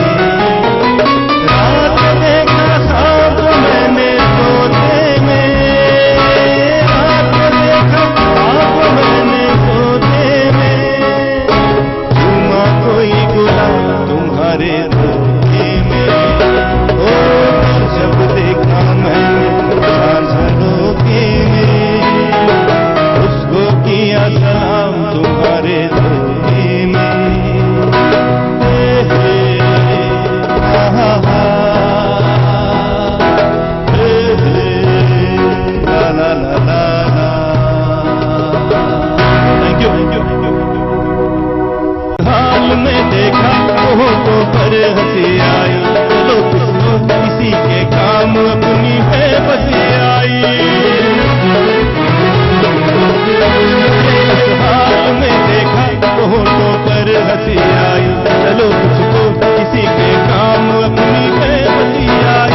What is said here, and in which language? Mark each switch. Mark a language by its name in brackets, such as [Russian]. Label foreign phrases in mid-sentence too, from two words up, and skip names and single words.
[Hindi] रात देखा ख्वाब मैंने सोते में, रात देखा ख्वाब मैंने सोते में, झूमा कोई गुलाब तुम्हारे धोखे में। ओ जब देखा मैंने चांद झरोखे में, उसको किया सलाम तुम्हारे धोखे में। हे हे हा हा हा, हे हे ला ला ला ला ला। [English] thank you thank you thank you. [Hindi] हाल में देखा तो पर हंसी आई, चलो किसी के काम अपनी है बसी आई। हाल में देखा तो पर हंसी आई, चलो कुछ तो किसी के काम अपनी है बसी आई।